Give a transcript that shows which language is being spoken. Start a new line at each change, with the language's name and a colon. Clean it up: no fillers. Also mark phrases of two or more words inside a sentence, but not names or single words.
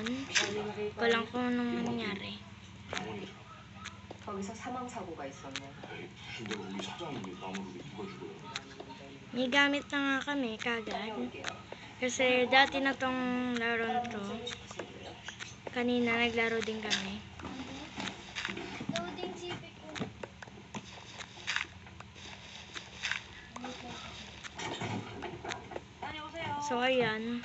Filipino: Walang kung anong nangyari.
Korean: 거기서 사망 사고가 있었네. 근데 우리 사장님이 나무를 묶어주고요.
Filipino: May gamit na nga kami kagad. Kasi dati na tong laro to. Kanina naglaro din kami. Loading sipit ko. So ayan.